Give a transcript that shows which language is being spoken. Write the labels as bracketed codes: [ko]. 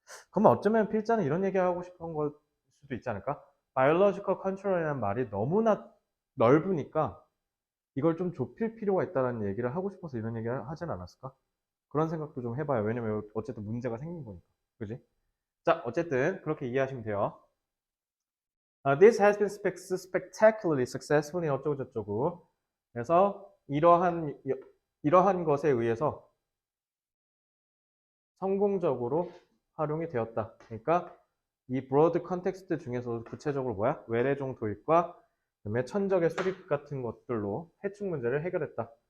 [ko] 그러면 어쩌면 필자는 이런 얘기하고 싶은 걸 수도 있지 않을까? biological control이라는 말이 너무나 넓으니까 이걸 좀 좁힐 필요가 있다는 얘기를 하고 싶어서 이런 얘기를 하진 않았을까? 그런 생각도 좀 해봐요. 왜냐면 어쨌든 문제가 생긴 거니까. 그지? 자, 어쨌든 그렇게 이해하시면 돼요. [en] This has been spectacularly successful in [ko] 어쩌고 저쩌고. 그래서 이러한 것에 의해서 성공적으로 활용이 되었다. 그러니까 이 브로드 컨텍스트 중에서 구체적으로 뭐야? 외래종 도입과 그다음에 천적의 수립 같은 것들로 해충 문제를 해결했다.